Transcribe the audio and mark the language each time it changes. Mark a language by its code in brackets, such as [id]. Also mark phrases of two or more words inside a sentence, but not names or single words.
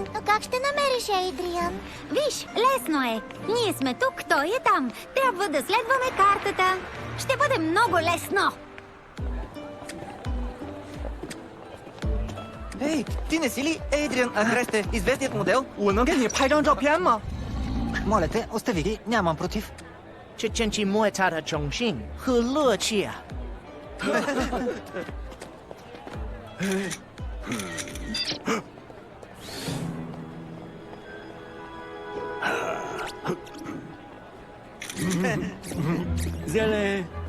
[bg] Но как ще намериш Ейдриан? Виж, лесно е. Ние сме тук, той е там. Трябва да следваме картата. Ще бъде много лесно. Ей, ти не си ли Ейдриан Агресте, известният модел? [zh] 我能给你拍张照片吗？ [bg] Моля те, остави ги, нямам против. [zh] 这真是莫大的荣幸和乐趣啊！ [bg] Зеле.